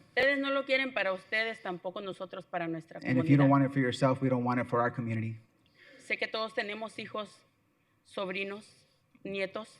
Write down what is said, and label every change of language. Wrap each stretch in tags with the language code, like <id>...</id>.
<es>Ustedes no lo quieren para ustedes, tampoco nosotros para nuestra</es> <en>And</en> <es>comunidad.</es> <en>if you don't want it for yourself, we don't want it for our community.</en> <es>Sé que todos tenemos hijos, sobrinos, nietos.</es>